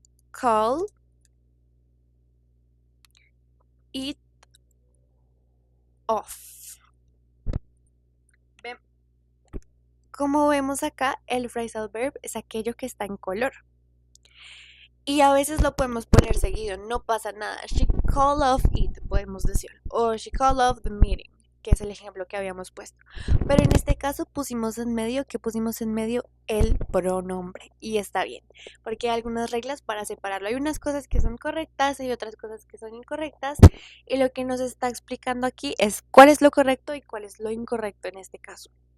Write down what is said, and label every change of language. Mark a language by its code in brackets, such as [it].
[en] Call it off. [es] Como vemos acá, el phrasal verb es aquello que está en color. Y a veces lo podemos poner seguido, no pasa nada. [en] She called off it, [es] podemos decir. O [en] she called off the meeting, [es] que es el ejemplo que habíamos puesto. Pero en este caso pusimos en medio, el pronombre. Y está bien, porque hay algunas reglas para separarlo. Hay unas cosas que son correctas y otras cosas que son incorrectas. Y lo que nos está explicando aquí es cuál es lo correcto y cuál es lo incorrecto en este caso.